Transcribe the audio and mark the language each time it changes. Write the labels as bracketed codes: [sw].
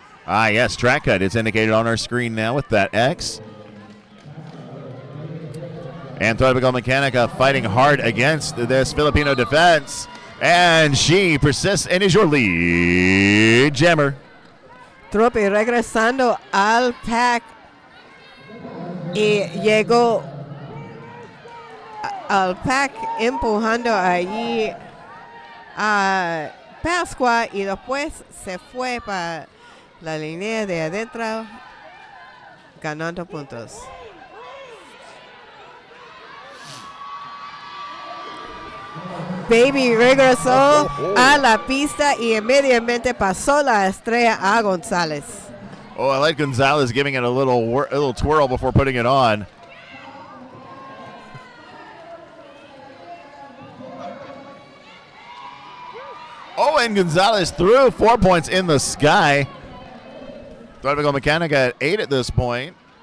[en] Ah, yes, track cut. It's indicated on our screen now with that X. And Fuego Mechanica fighting hard against this Filipino defense. And she persists and is your lead jammer. [es] Tropi regresando al pack y llegó al pack empujando allí a Pascua y después se fue para la línea de adentro ganando puntos. Baby regresó a la pista y inmediatamente pasó la estrella a González. [en] Oh, I like Gonzalez giving it a little twirl before putting it on. Oh, and Gonzalez threw 4 points in the sky. Fuego Mechanica at 8 at this point.